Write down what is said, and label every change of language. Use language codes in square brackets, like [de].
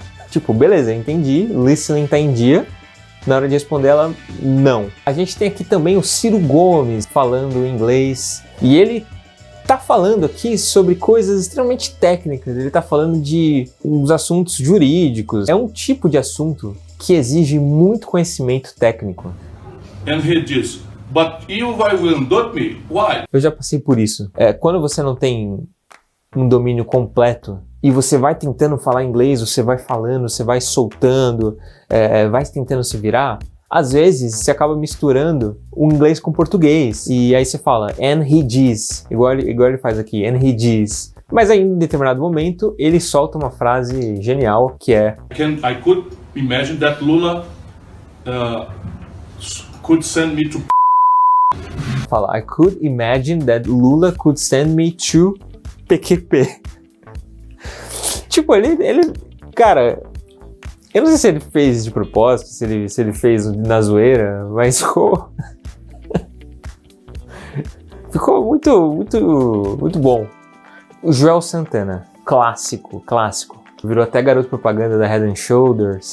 [pt] Tipo, beleza, entendi, listening tá em dia. Na hora de responder, ela não. A gente tem aqui também o Ciro Gomes falando inglês. E ele tá falando aqui sobre coisas extremamente técnicas, ele tá falando de uns assuntos jurídicos. É um tipo de assunto que exige muito conhecimento técnico. [en] And he [pt] diz, [en] but you will not me. Why? [pt] Eu já passei por isso. Quando você não tem um domínio completo e você vai tentando falar inglês, você vai falando, você vai soltando, vai tentando se virar, às vezes você acaba misturando o inglês com o português. E aí você fala, [en] and he diz, [pt] igual ele faz aqui, and he diz. Mas aí em determinado momento ele solta uma frase genial que é [en] I could imagine that Lula could send me to [pt] fala, [en] I could imagine that Lula could send me to PQP. [pt] Tipo, ele cara, eu não sei se ele fez de propósito, se ele fez na zoeira, mas ficou muito bom. O Joel Santana, clássico. Virou até garoto propaganda da Head & Shoulders.